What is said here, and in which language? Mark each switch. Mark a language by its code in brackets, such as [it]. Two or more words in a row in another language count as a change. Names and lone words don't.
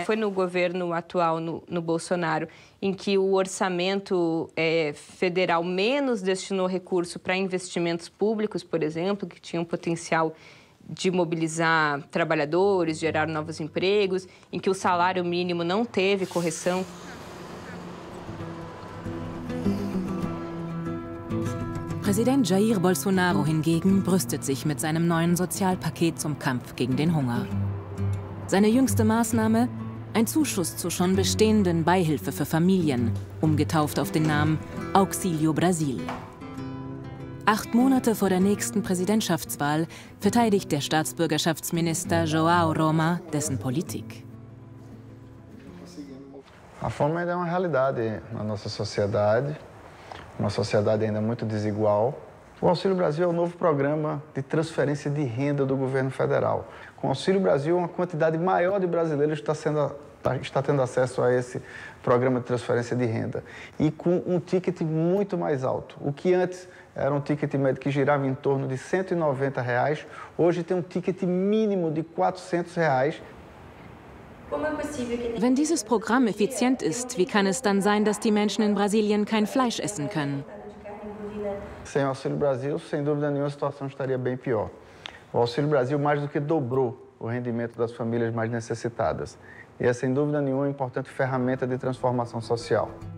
[pt] Foi no governo atual, no Bolsonaro, em que o orçamento federal menos destinou recurso para investimentos públicos, por exemplo, que tinham potencial de mobilizar trabalhadores, gerar novos empregos, em que o salário mínimo não teve correção. [de] Präsident Jair Bolsonaro hingegen brüstet sich mit seinem neuen Sozialpaket zum Kampf gegen den Hunger. Seine jüngste Maßnahme? Ein Zuschuss zur schon bestehenden Beihilfe für Familien, umgetauft auf den Namen Auxílio Brasil. 8 Monate vor der nächsten Präsidentschaftswahl verteidigt der Staatsbürgerschaftsminister João Roma dessen Politik. [pt] A fome ainda é uma realidade na nossa sociedade, uma sociedade ainda muito desigual. O Auxílio Brasil é o novo programa de transferência de renda do governo federal. Com o Auxílio Brasil, uma quantidade maior de brasileiros está tendo acesso a esse programa de transferência de renda. E com um ticket muito mais alto. O que antes era um ticket médio que girava em torno de R$190, hoje tem um ticket mínimo de R$400. [de] Wenn dieses Programm effizient ist, wie kann es dann sein, dass die Menschen in Brasilien kein Fleisch essen können? [pt] Sem o Auxílio Brasil, sem dúvida nenhuma, a situação estaria bem pior. O Auxílio Brasil mais do que dobrou o rendimento das famílias mais necessitadas. E é, sem dúvida nenhuma, uma importante ferramenta de transformação social.